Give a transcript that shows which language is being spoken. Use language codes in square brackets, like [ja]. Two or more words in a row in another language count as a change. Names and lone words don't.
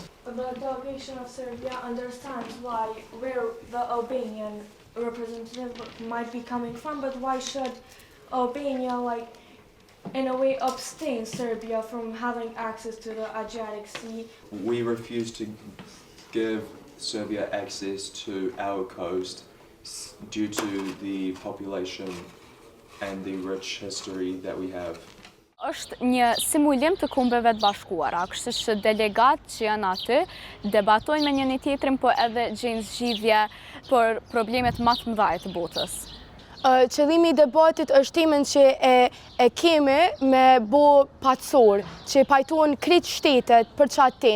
[en] The delegation of Serbia understands where the Albanian representative might be coming from, but why should Albania, in a way, abstain Serbia from having access to the Adriatic Sea? We refuse to give Serbia access to our coast due to the population and the rich history that we have. [sq] Është një simulim të Kombeve të Bashkuara, kështu që delegatë që janë aty debatojnë me njëri tjetrin, po edhe gjejnë zgjidhje për problemet më të mëdha të botës. Qëllimi i debatit është temën që e kemi me bo patësor, që pajtojnë krejt shtetet për qatë temë.